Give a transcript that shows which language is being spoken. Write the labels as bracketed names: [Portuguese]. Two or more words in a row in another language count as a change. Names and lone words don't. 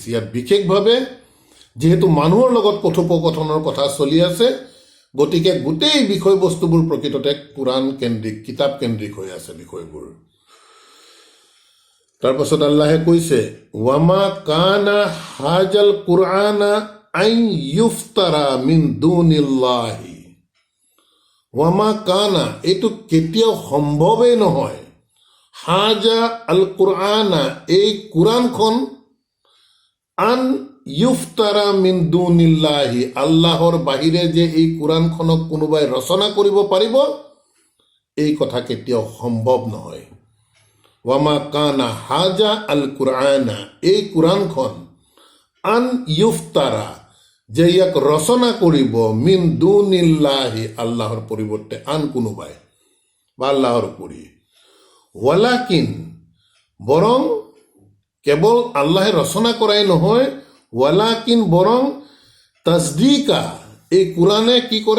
[Assamese] ইয়াত বিশেষভাৱে যিহেতু মানুহৰ লগত কথোপকথনৰ কথা চলি আছে, গতিকে গোটেই বিষয়বস্তুবোৰ প্ৰকৃততে কোৰাণ কেন্দ্ৰিক, কিতাপ কেন্দ্ৰিক হৈ আছে বিষয়বোৰ। তাৰপাছত আল্লাহে কৈছে [Arabic] وما كان هذا القرآن أن يفترى من دون الله وما كان, [Assamese] এইটো কেতিয়াও সম্ভৱেই নহয়, [Arabic] هذا القرآن, [Assamese] এই কোৰাণখন, [Arabic] أن يفترى من دون الله, [Assamese] আল্লাহৰ বাহিৰে যে এই কোৰাণখনক কোনোবাই ৰচনা কৰিব পাৰিব, এই কথা কেতিয়াও সম্ভৱ নহয়। [Arabic] وما كان هذا القرآن, [Assamese] এই কোৰাণখন, [Arabic] أن يفترى, [Assamese] যে ইয়াক ৰচনা কৰিব, [Arabic] من دون الله, [Assamese] আল্লাহৰ পৰিৱৰ্তে আন কোনোবাই বা আল্লাহৰ উপৰি, ৱালাকিন, বৰং কেৱল আল্লাহে ৰচনা কৰাই নহয়, ৱালাকিন বৰং তাজদিকা, এই কোৰাণে কি কৰে?